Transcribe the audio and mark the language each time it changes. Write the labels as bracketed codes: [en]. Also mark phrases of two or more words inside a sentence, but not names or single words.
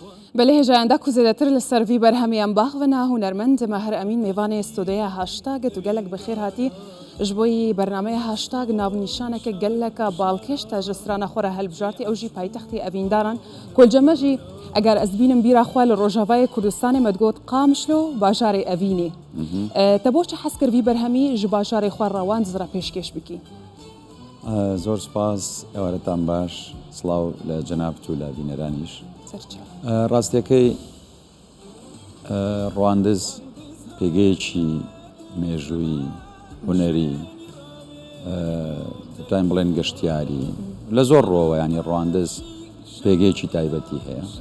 [ku] بله هجایندە کو زێدەتر لەسەر ڤی بەرهەمیان باخڤنا هونەرمەند ماهر ئەمین میوانێ ستودەیە هاشتاگت و gelek bi xêr hatî ji bo bernameya haştag navnîşaneke geleka balkêş te ji strana xwe re helbijartî ew jî paytextê evîndaran kolceme jî eger ez bînim bîra xwe li Rojavayê Kurdistanê me digot Qamişlo bajarê Evînê. Te bo çi hes kir vî berhemî ji bajarê xwe rewan zira pêşkêş bikî. [ckb] زۆر سپاس ئێوارەتان باش سڵاو لە جەنابەت و لە بینەرانیش. ڕاستیەکەی ڕواندز پێگەیەکی مێژووی هونەری دەتوانین بڵێن گەشتیاری لە زۆر ڕۆوە ینی ڕواندز پێگەیەکی تایبەتی هەیە